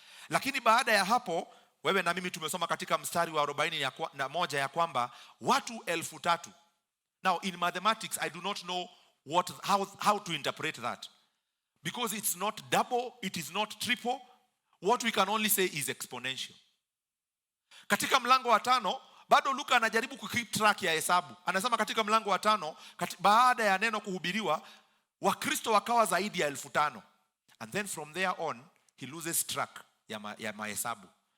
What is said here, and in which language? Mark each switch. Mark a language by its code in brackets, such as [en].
[sw] Lakini baada ya hapo, wewe na mimi tumesoma katika mstari wa 41 ya kwamba watu 3,000. [en] Now in mathematics I do not know how to interpret that, because it's not double, it is not triple. What we can only say is exponential. [sw] Katika mlango wa 5 bado Luka anajaribu kukeep track ya hesabu. Anasema katika mlango wa 5 baada ya neno kuhubiriwa, Wakristo wakawa zaidi ya 5,000. [en] And then from there on he loses track [sw] ya mahesabu.